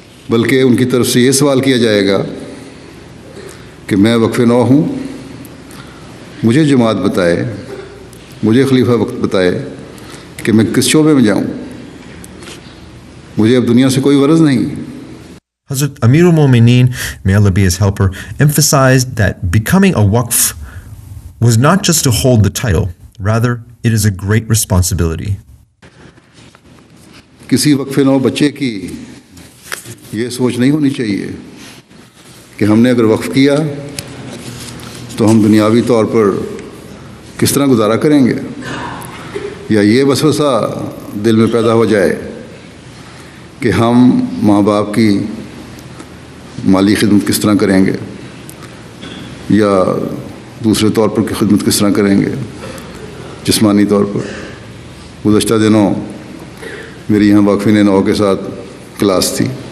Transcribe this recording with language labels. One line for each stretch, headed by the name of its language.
Urdu: بلکہ ان کی طرف سے یہ سوال کیا جائے گا کہ میں وقف نو ہوں، مجھے جماعت بتائے، مجھے خلیفہ وقت بتائے کہ میں کس شعبے میں جاؤں، مجھے اب دنیا سے کوئی غرض نہیں۔
English: Hazrat Amirul Mu'mineen, may Allah be his helper, emphasized that becoming a waqf was not just to hold the title, rather it is a great responsibility.
Urdu: کسی وقف نو بچے کی یہ سوچ نہیں ہونی چاہیے کہ ہم نے اگر وقف کیا تو ہم دنیاوی طور پر کس طرح گزارا کریں گے، یا یہ وسوسہ دل میں پیدا ہو جائے کہ ہم ماں باپ کی مالی خدمت کس طرح کریں گے یا دوسرے طور پر خدمت کس طرح کریں گے، جسمانی طور پر۔ گزشتہ دنوں میری یہاں وقفین نو کے ساتھ کلاس تھی،